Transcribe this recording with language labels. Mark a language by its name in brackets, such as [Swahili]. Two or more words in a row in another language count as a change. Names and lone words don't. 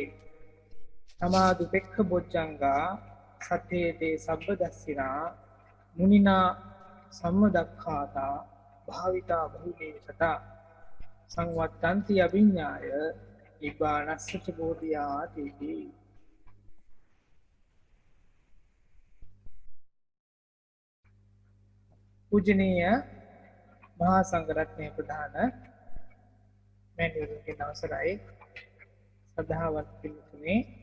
[Pali] තමාදුපෙක්ඛ බොජ්ජංගා සත්තේතේ සබ්බදස්සිනා මුනිනා සම්මදක්ඛාතා භාවිතා බහුලේ තථා සංවත්තන්ති අභිඤ්ඤාය නිබ්බානස්සච බෝධියාති. [Sinhala] පූජනීය මහා සංඝරත්නයේ ප්‍රධාන මෑණිවරුන්ගේ අවසරයි සද්ධාවත් පිළිතුනේ